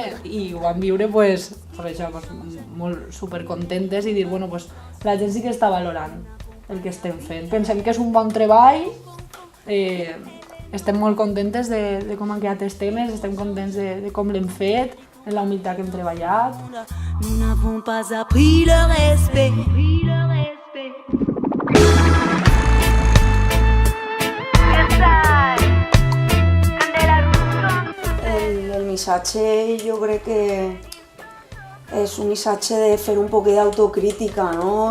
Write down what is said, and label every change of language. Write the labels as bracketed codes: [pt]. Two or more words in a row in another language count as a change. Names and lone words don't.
[ca] I ho vam viure, per això, molt supercontentes i dir, bueno, la gent sí que està valorant el que estem fent. Pensem que és un bon treball, estem molt contentes de com han quedat els temes, estem contents de com l'hem fet, en la humilitat que hem treballat. [fr] Nous n'avons pas appris le respect. [ca] El missatge jo crec que és un missatge de fer un poc d'autocrítica, no?